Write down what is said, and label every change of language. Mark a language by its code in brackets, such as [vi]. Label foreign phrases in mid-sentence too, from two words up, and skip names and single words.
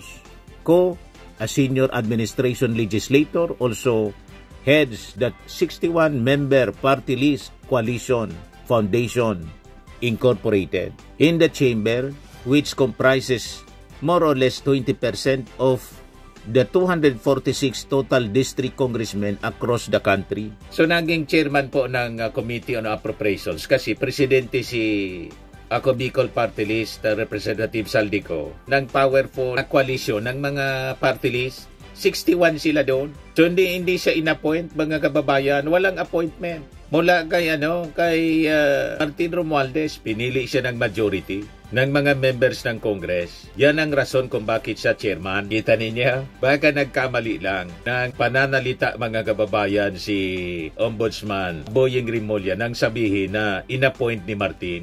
[en] Co, a senior administration legislator, also heads the 61-member party list coalition Foundation Incorporated. In the chamber, which comprises more or less 20% of the 246 total district congressmen across the country. [tl] So naging chairman po ng Committee on Appropriations kasi presidente si ako Bicol Party List, Representative Saldico, ng [en] powerful coalition [tl] ng mga [en] party list. [tl] 61 sila doon. So hindi siya inappoint, mga kababayan, walang appointment. Mula kay Martin Romualdez, pinili siya ng majority ng mga members ng Congress. Yan ang rason kung bakit siya chairman. Kita ninyo, baka nagkamali lang ng pananalita, mga kababayan, si Ombudsman Boyeng Rimulya nang sabihin na inappoint ni Martin.